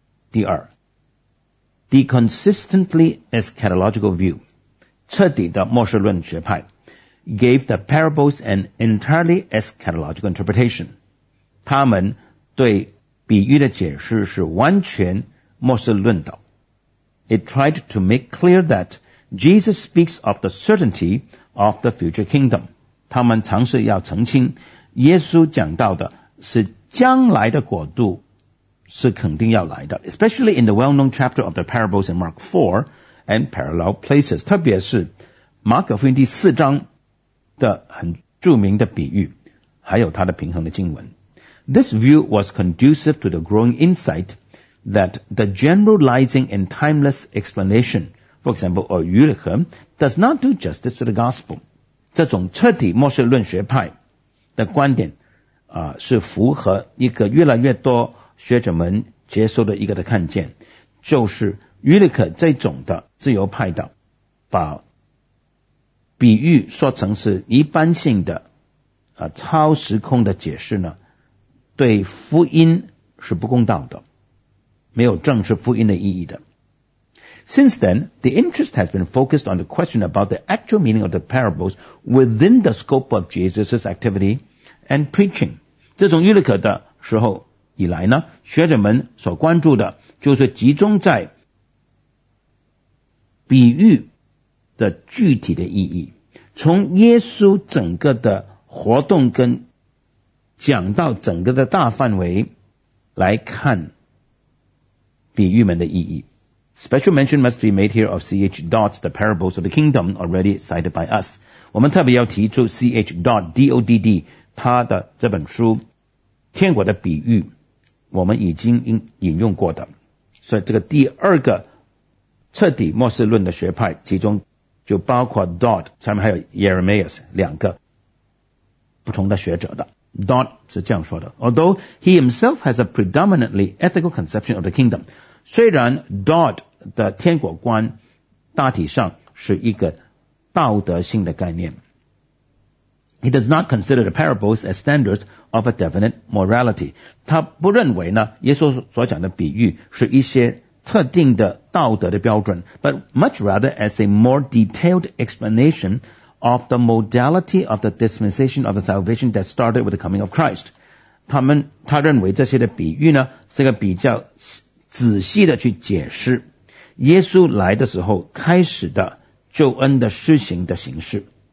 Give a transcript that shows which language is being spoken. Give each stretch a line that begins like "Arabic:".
Chinese: 第二，
English: The consistently eschatological view,
Chinese: 彻底的末世论学派
English: gave the parables an entirely eschatological interpretation.
Chinese: 他们对比喻的解释是完全末世论的。
English: It tried to make clear that Jesus speaks of the certainty of the future kingdom.
Chinese: 他们尝试要澄清耶稣讲到的是将来的国度是肯定要来的。
English: Especially in the well-known chapter of the parables in Mark 4 and parallel places.
Chinese: 特别是马可福音第四章的很著名的比喻，还有它的平衡的经文。
English: This view was conducive to the growing insight that the generalizing and timeless explanation, for example, of Eutychum, does not do justice to the gospel.
Chinese: 这种彻底末世论学派的观点、是符合一个越来越多学者们接受的一个的看见，就是 Eutychum 这种的自由派的把比喻说成是一般性的、超时空的解释呢，对福音是不公道的，没有正视福音的意义的。
English: Since then, the interest has been focused on the question about the actual meaning of the parables within the scope of Jesus' activity and preaching.
Chinese: 自从预勒克的时候以来呢，学者们所关注的就是集中在比喻的具体的意义，从耶稣整个的活动跟讲到整个的大范围来看比喻们的意义。
English: Special mention must be made here of C.H. Dodd's The Parables of the Kingdom already cited by us.
Chinese: 我们特别要提出 C.H. Dodd, D-O-D-D, 他的这本书《天国的比喻》，我们已经引用过的。所以这个第二个彻底末世论的学派，其中就包括 Dodd, 下面还有 Jeremias, 两个不同的学者的。
English: Dodd
Chinese: 是这样说的，
English: Although he himself has a predominantly ethical conception of the kingdom,
Chinese: 虽然 Dodd 的天国观大体上是一个道德性的概念，
English: He does not consider the parables as standards of a definite morality.
Chinese: 他不认为呢，耶稣所讲的比喻是一些特定的道德的标准，
English: but much rather as a more detailed explanation of the modality of the dispensation of the salvation that started with the coming of Christ.
Chinese: 他认为这些的比喻呢，是个比较仔细的去解释耶稣来的时候开始的救恩的施行的形式。